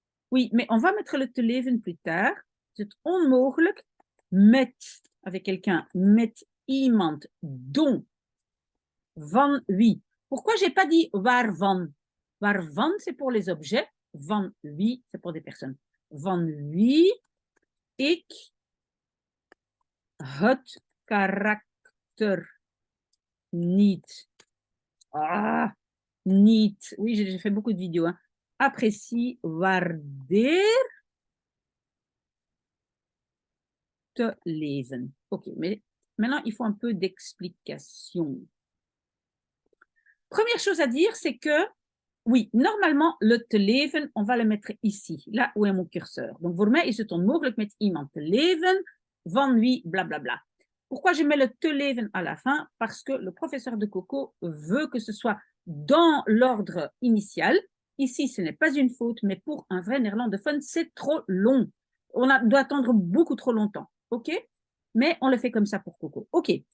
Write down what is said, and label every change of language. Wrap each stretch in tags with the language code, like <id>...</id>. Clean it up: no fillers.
<fr>Oui, mais on va mettre le</fr> <nl>te leven</nl> <fr>plus tard. C'est</fr> <nl>onmogelijk met,</nl> <fr>avec quelqu'un,</fr> <nl>met iemand,</nl> <fr>dont,</fr> <nl>van wie.</nl> <fr>Pourquoi je n'ai pas dit waarvan? Waarvan, c'est pour les objets.</fr> <nl>Van wie,</nl> <fr>c'est pour des personnes.</fr> <nl>Van wie ik het karakter niet. Niet.</nl> <fr>Oui, j'ai fait beaucoup de vidéos. Hein. Apprécie, waardeer,</fr> <nl>te leven.</nl> <fr>Ok, mais maintenant, il faut un peu d'explication. Première chose à dire, c'est que, oui, normalement, le te leven, on va le mettre ici, là où est mon curseur. Donc,</fr> <nl>voor mij is het onmogelijk met iemand te leven, van wie, blablabla.</nl> <fr>Pourquoi je mets le</fr> <nl>te leven</nl> <fr>à la fin? Parce que le professeur de Coco veut que ce soit dans l'ordre initial. Ici, ce n'est pas une faute, mais pour un vrai néerlandophone, c'est trop long. Doit attendre beaucoup trop longtemps. OK? Mais on le fait comme ça pour Coco. OK.</fr>